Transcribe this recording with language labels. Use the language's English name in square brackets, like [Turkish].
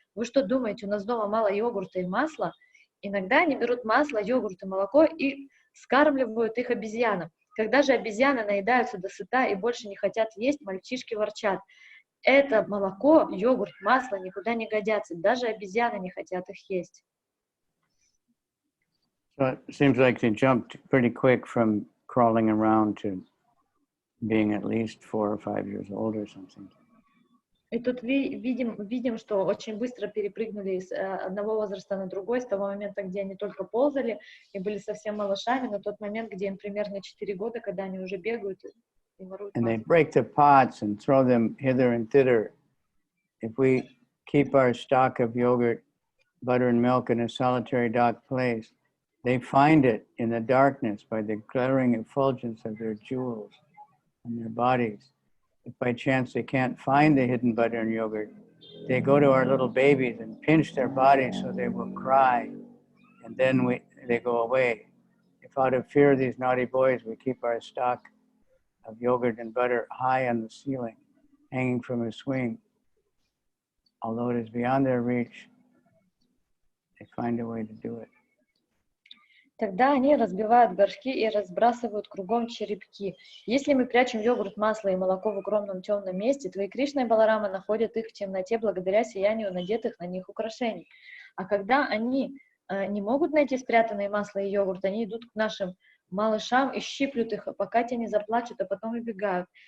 [Russian] Вы что думаете, у нас дома мало йогурта и масла? Иногда они берут масло, йогурт и молоко и скармливают их обезьянам. Когда же обезьяны наедаются досыта и больше не хотят есть, мальчишки ворчат: это молоко, йогурт, масло никуда не годятся, даже обезьяны не хотят их есть. [English] So it seems like they jumped pretty quick from crawling around to being at least 4 or 5 years old or something. [Russian] И тут видим, что очень быстро перепрыгнули с одного возраста на другой, с того момента, где они только ползали и были совсем малышами, на тот момент, где им примерно 4 года, когда они уже бегают и воруют. [English] And they break the pots and throw them hither and thither. If we keep our stock of yogurt, butter and milk in a solitary dark place, they find it in the darkness by the glaring effulgence of their jewels and their bodies. If by chance they can't find the hidden butter and yogurt, they go to our little babies and pinch their bodies so they will cry, and then they go away. If out of fear of these naughty boys, we keep our stock of yogurt and butter high on the ceiling, hanging from a swing, although it is beyond their reach, they find a way to do it. [Russian] Тогда они разбивают горшки и разбрасывают кругом черепки. Если мы прячем йогурт, масло и молоко в укромном темном месте, твои Кришна и Баларама находят их в темноте благодаря сиянию надетых на них украшений. А когда они не могут найти спрятанные масло и йогурт, они идут к нашим малышам и щиплют их, пока те не заплачут, а потом убегают.